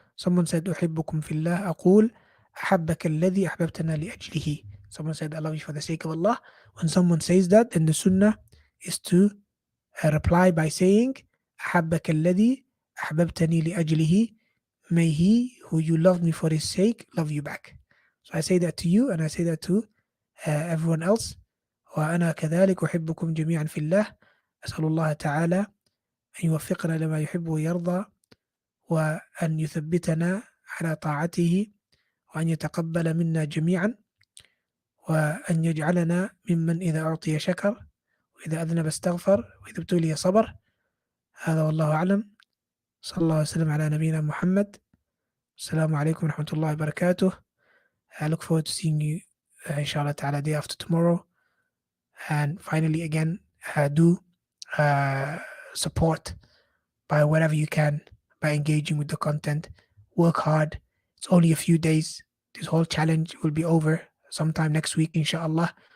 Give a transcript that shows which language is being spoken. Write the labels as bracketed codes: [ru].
[ar] Someone said أحبكم في الله. أقول أحبك الذي أحببتنا لأجله. [en] Someone said I love you for the sake of Allah. When someone says that, then the sunnah is to reply by saying [ar] أحبك الذي أحببتني لأجله. [en] May he who you loved me for his sake love you back. So I say that to you, and I say that to everyone else. [ar] وأنا كذلك أحبكم جميعا في الله. أسأل الله تعالى أن يوفقنا لما يحب ويرضى، وأن يثبتنا على طاعته، وأن يتقبل منا جميعا، وأن يجعلنا ممن إذا أعطي شكر، وإذا أذنب استغفر، وإذا ابتلي صبر. هذا والله أعلم. صلى الله وسلم على نبينا محمد. السلام عليكم ورحمة الله وبركاته. [en] I look forward to seeing you inshallah ta'ala day after tomorrow. And finally, again, do support by whatever you can, by engaging with the content. Work hard. It's only a few days. This whole challenge will be over sometime next week, inshallah.